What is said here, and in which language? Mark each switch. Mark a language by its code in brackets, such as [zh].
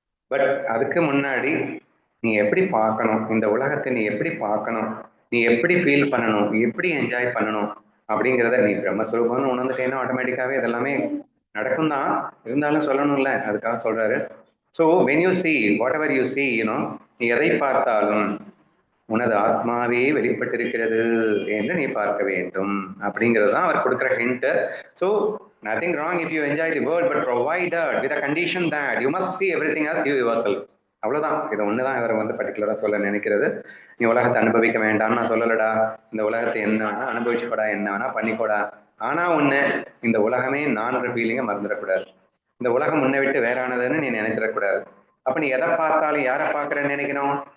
[ta] But அதுக்கு முன்னாடி நீ எப்படி பார்க்கணும், இந்த உலகத்தை நீ எப்படி பார்க்கணும், நீ எப்படி ஃபீல் பண்ணணும், எப்படி என்ஜாய் பண்ணணும் அப்படிங்கிறத நீ பிரம்மஸ்வரூபம்னு உணர்ந்துட்டேன்னா ஆட்டோமேட்டிக்காவே இதெல்லாமே நடக்கும் தான். இருந்தாலும் சொல்லணும்ல, அதுக்காக சொல்றாரு. [en] so when you see whatever you see, [ta] நீ எதை பார்த்தாலும் உனது ஆத்மாவே வெளிப்பட்டிருக்கிறது என்று நீ பார்க்க வேண்டும் அப்படிங்கிறது தான் அவர் கொடுக்குற hint. [en] So nothing wrong if you enjoy the world, but provided with a condition that you must see everything as you yourself. [ta] அவ்வளவுதான். இது ஒண்ணுதான் இவர் வந்து பர்டிகுலரா சொல்ல நினைக்கிறது. நீ உலகத்தை அனுபவிக்க வேண்டாம்னு நான் சொல்லலடா. இந்த உலகத்தை என்ன வேணா அனுபவிச்சுக்கூடா, என்ன வேணா பண்ணிக்கூடா. ஆனா ஒண்ணு, இந்த உலகமே நான்ற ஃபீலிங்கை மறந்துடக்கூடாது. இந்த உலகம் உன்னை விட்டு வேறானதுன்னு நீ நினைச்சிடக்கூடாது. அப்ப நீ எதை பார்த்தாலும் யாரை பார்க்கறன்னு நினைக்கணும்?